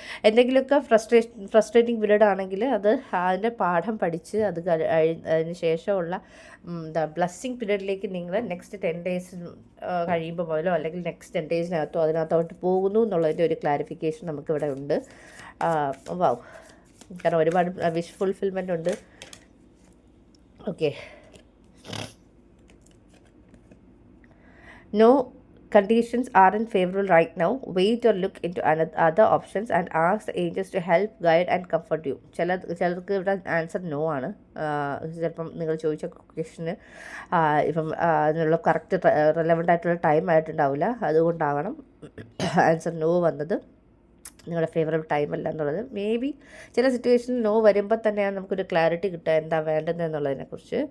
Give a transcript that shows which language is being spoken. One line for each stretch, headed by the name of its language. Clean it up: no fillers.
Malayalam: എന്തെങ്കിലുമൊക്കെ frustrating period ആണെങ്കിൽ അതിൻ്റെ പാഠം പഠിച്ച് അതിന് ശേഷമുള്ള ബ്ലസ്സിങ് പീരീഡിലേക്ക് നിങ്ങൾ നെക്സ്റ്റ് 10 days കഴിയുമ്പോൾ മുതലോ അല്ലെങ്കിൽ നെക്സ്റ്റ് 10 daysനകത്തോ അതിനകത്തോട്ട് പോകുന്നു എന്നുള്ളതിൻ്റെ ഒരു ക്ലാരിഫിക്കേഷൻ നമുക്കിവിടെ ഉണ്ട്. വാവ്, കാരണം ഒരുപാട് വിഷ് ഫുൾഫിൽമെൻ്റ് ഉണ്ട്.
English: Okay, no conditions aren't favorable right now. Wait or look into other options and ask the angels to help, guide and comfort you.
Malayalam: ചിലർക്ക് ഇവിടെ ആൻസർ നോ ആണ്. ചിലപ്പം നിങ്ങൾ ചോദിച്ച ക്വസ്റ്റ്യന് ഇപ്പം അതിനുള്ള കറക്റ്റ് റെലവൻ്റ് ആയിട്ടുള്ള ടൈം ആയിട്ടുണ്ടാവില്ല. അതുകൊണ്ടാവണം ആൻസർ നോ വന്നത്. നിങ്ങളുടെ ഫേവറബിൾ ടൈം അല്ല എന്നുള്ളത്. മേ ബി ചില സിറ്റുവേഷനിൽ നോ വരുമ്പോൾ തന്നെയാണ് നമുക്കൊരു ക്ലാരിറ്റി കിട്ടുക എന്താ വേണ്ടത് എന്നുള്ളതിനെക്കുറിച്ച്.